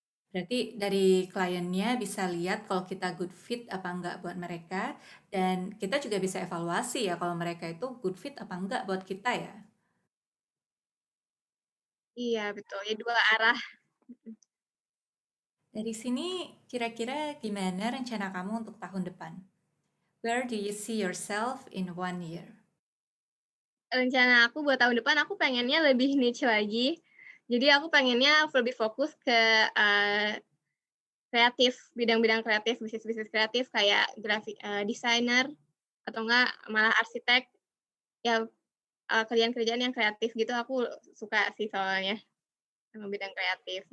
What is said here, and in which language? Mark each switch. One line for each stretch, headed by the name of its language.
Indonesian: Berarti dari kliennya bisa lihat kalau kita good fit apa enggak buat mereka, dan kita juga bisa evaluasi ya kalau mereka itu good fit apa enggak buat kita ya. Iya betul, ya dua arah. Dari sini kira-kira gimana rencana kamu untuk tahun depan?
English: Where do you see yourself in 1 year?
Indonesian: Rencana aku buat tahun depan aku pengennya lebih niche lagi. Jadi aku pengennya lebih fokus ke kreatif, bidang-bidang kreatif, bisnis-bisnis kreatif kayak graphic designer atau enggak malah arsitek. Ya kerjaan-kerjaan yang kreatif gitu aku suka sih soalnya sama bidang kreatif.